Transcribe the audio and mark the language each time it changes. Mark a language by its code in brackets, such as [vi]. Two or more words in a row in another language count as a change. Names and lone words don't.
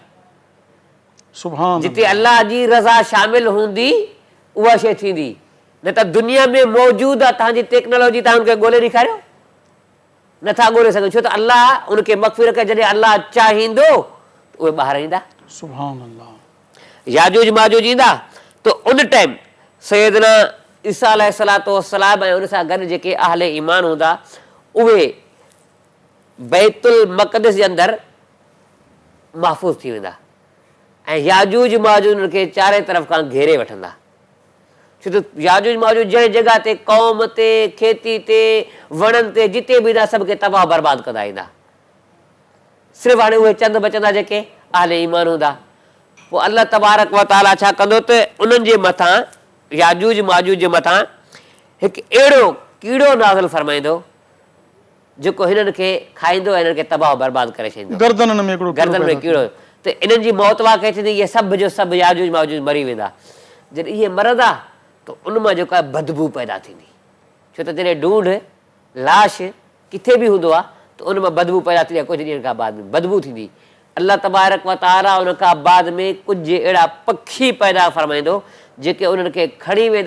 [sd] सुभान जिते अल्लाह जी रज़ा शामिल हूंदी उहा शइ थींदी। न त दुनिया में मौजूदु आहे तव्हांजी टेक्नोलॉजी, तव्हां हुनखे ॻोल्हे ॾेखारियो, नथा ॻोल्हे सघो। छो त अल्लाह उनखे मख़फ़ी रखे, जॾहिं अल्लाह चाहींदो उहे ॿाहिरि ईंदा। [ar] سبحان الله. [sd] याजूज माजूज ईंदा त उन टाइम सैयदना ईसा [ar] عليه الصلاة والسلام [sd] ऐं उन सां गॾु जेके अहले ईमान हूंदा उहे बैतुल मक़दिस जे अंदरि महफ़ूज़ थी वेंदा ऐं याजूज माजूज उनखे चारे तरफ़ खां घेरे वठंदा। छो त याजूज माजूज जंहिं जॻह ते क़ौम ते खेती ते वणनि ते जिते बि ईंदा सभ खे तबाह बर्बाद कंदा ईंदा। सिर्फ़ु हाणे उहे चंद बचंदा जेके अहले ईमान हूंदा। पोइ [ar] الله تبارك وتعالى [sd] छा कंदो त उन्हनि जे मथां याजूज माजूज जे मथां हिकु अहिड़ो कीड़ो नाज़िल फरमाईंदो जेको हिननि खे खाईंदो ऐं हिननि खे तबाह बर्बाद करे छॾींदो। गर्दन में कीड़ो त इन्हनि जी मौत वाक़ई थींदी। इहे सभु जो सभु याजूज माजूज मरी वेंदा। जॾहिं इहे मरंदा त उन मां जेको आहे बदबू पैदा थींदी। छो त जॾहिं ढूंढ लाश किथे बि हूंदो आहे त उन मां बदबू पैदा थींदी आहे। कुझु ॾींहंनि खां बाद में बदबू थींदी। [ar] الله تبارك وتعالى [sd] उन खां बाद में कुझु अहिड़ा पखी पैदा फरमाईंदो जेके उन्हनि खे खणी वेंदा।